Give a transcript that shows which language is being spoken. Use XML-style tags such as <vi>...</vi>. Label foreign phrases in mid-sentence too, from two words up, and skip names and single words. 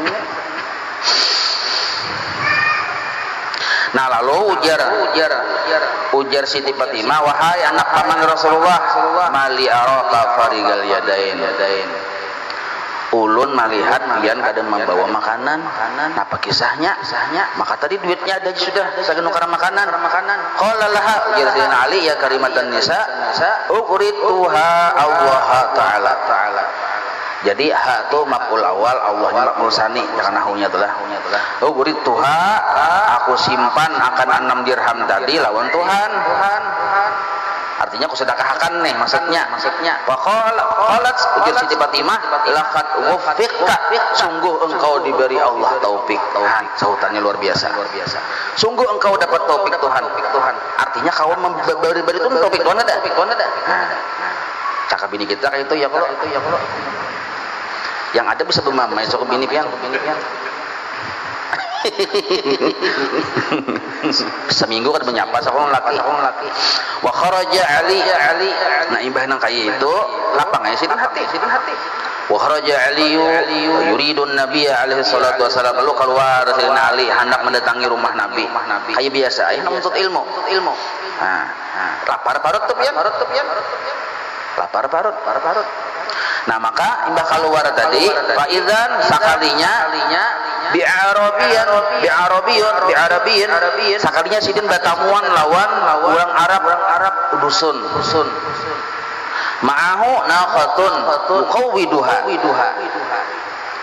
<id>Nah lalu ujar Siti Fatimah, wahai anak paman Rasulullah,</id> <ar>ما لي أراك فارغ اليدين.</ar> <id>Ulun melihat pian kadang membawa makanan. Apa kisahnya? Maka tadi duitnya ada sudah, saking nukar makanan.</id> <ar>قال لها</ar> <id>ujar Sayyidina Ali,</id> <ar>يا كريمة النساء أقرضتها الله تعالى.</ar> <id>Jadi hak itu</id> <ar>مفعول أول,</ar> <id>Allahnya</id> <ar>مفعول ثاني,</ar> <id>jangan nahunya itulah. Uqrituha, aku simpan akan 6 dirham tadi lawan Tuhan. Artinya aku sedekahkan nih maksudnya. Qalat ujar Siti Fatimah,</id> <ar>لقد وفقت,</ar> <id>sungguh engkau diberi Allah taufik. Sautannya luar biasa. Sungguh engkau dapat taufik Tuhan. Artinya kau memberi itu taufik Tuhan ada. Cakap bini kita kayak itu ya kalau. Yang ada bisa bermamai cukup bini pian. Seminggu kan menyapa seorang laki.</id> <ar>وخرج علي.</ar> <id>Nah imbah nang kaya itu lapang aja sidin hati.</id> <ar>وخرج علي يريد النبي عليه الصلاة والسلام,</ar> <id>lalu keluar Sayyidina Ali hendak mendatangi rumah Nabi. Kayak biasa aja menuntut ilmu. Nah, lapar parut tuh pian. Lapar parut. Nah maka imbah keluar tadi faizan sakalinya bi'arabiyin sakalinya sidin batamuan lawan orang Arab dusun</id> <ar>معه ناقة يقودها</ar>